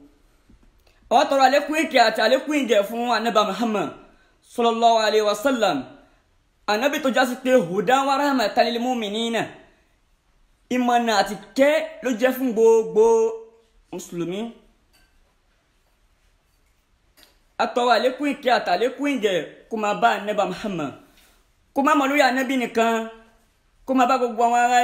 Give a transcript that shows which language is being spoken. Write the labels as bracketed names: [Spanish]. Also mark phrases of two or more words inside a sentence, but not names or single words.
[Yoruba] àwọn tọrọ àlékún ìkẹ́ àti àlékún ìgẹ̀ fún anábà Muhammad [Arabic] صلى الله عليه وسلم [Yoruba] anábì tó jásí pé [Arabic] هدى ورحمة للمؤمنين [Yoruba] ìmọ̀nà àti kẹ́ ló jẹ́ fún gbogbo mùsùlùmí. atọrọ àlékún ìkẹ́ àti àlékún ìgẹ̀ kó máa bá anábà Muhammad kó má mọ̀ lórí anábì nìkan kó máa bá gbogbo àwọn ará